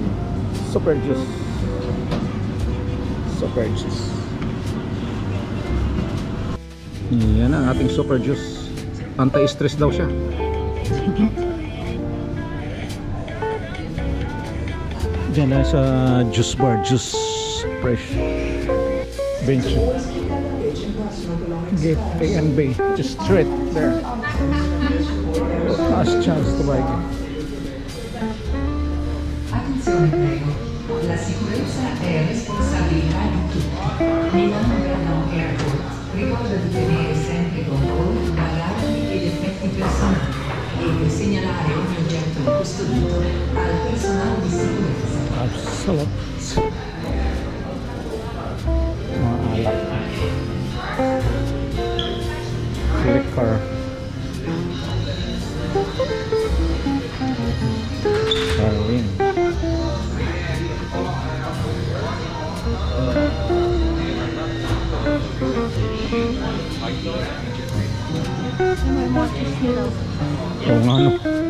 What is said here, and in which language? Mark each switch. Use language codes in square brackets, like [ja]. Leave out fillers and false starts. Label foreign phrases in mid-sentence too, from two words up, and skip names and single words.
[en] Super juice. Super juice. [tl] Yan ang ating [en] super juice. [tl] Anti-stress daw siya. Diyan na sa [en] juice bar, juice fresh bench, gate A and B, just straight there. Last chance to buy. [it] Attenzione prego, la sicurezza è responsabilità di tutti. Milano Vernon Airport ricorda di tenere sempre con voi bagagli ed effetti personali e di segnalare ogni oggetto incustodito al personale di sicurezza. [tl] Absolute. Mga alak. Liquor. Darwin. Oo nga no.